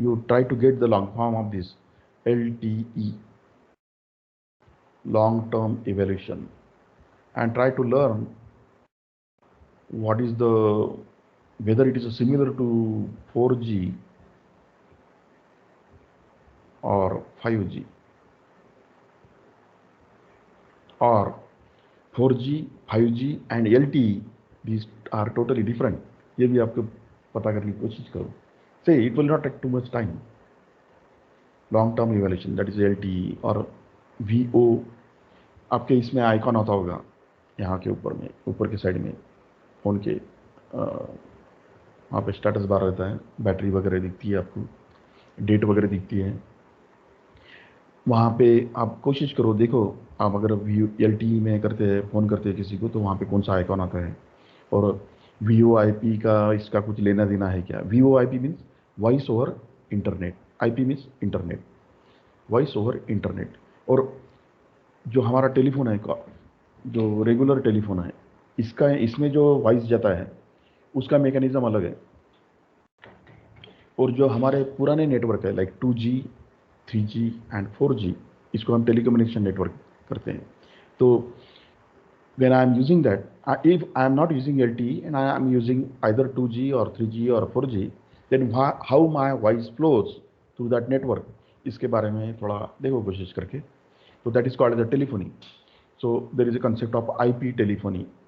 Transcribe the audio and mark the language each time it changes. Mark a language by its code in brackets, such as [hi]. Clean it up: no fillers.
[en] You try to get the long form of this LTE, long-term evaluation, and try to learn what is the whether it is similar to 4G or 5G or 4G, 5G and LTE. These are totally different. [hi] ये भी आपको पता करने की कोशिश करो. [en] Say it will not take too much time. Long-term evaluation, that is LTE और VO. [hi] आपके इसमें आइकॉन होता होगा यहाँ के ऊपर में, ऊपर के साइड में फ़ोन के वहाँ पे स्टेटस बार रहता है, बैटरी वगैरह दिखती है आपको, डेट वगैरह दिखती है. वहाँ पे आप कोशिश करो, देखो आप अगर LTE में करते हैं, फ़ोन करते हैं किसी को, तो वहाँ पे कौन सा आइकॉन आता है और VoIP का इसका कुछ लेना देना है क्या. [en] VoIP means voice over internet, IP means internet, voice over internet. [hi] और जो हमारा टेलीफोन है, जो रेगुलर टेलीफोन है, इसमें जो वॉइस जाता है उसका मैकेनिज्म अलग है. और जो हमारे पुराने नेटवर्क है like 2G, 3G and 4G, इसको हम टेलीकम्युनिकेशन नेटवर्क करते हैं. [en] तो when I am using that, if I am not using LTE and I am using either 2G or 3G or 4G, then how my voice flows through that network, [hi] इसके बारे में थोड़ा देखो कोशिश करके. [en] So that is called as a telephony. So there is a concept of IP telephony.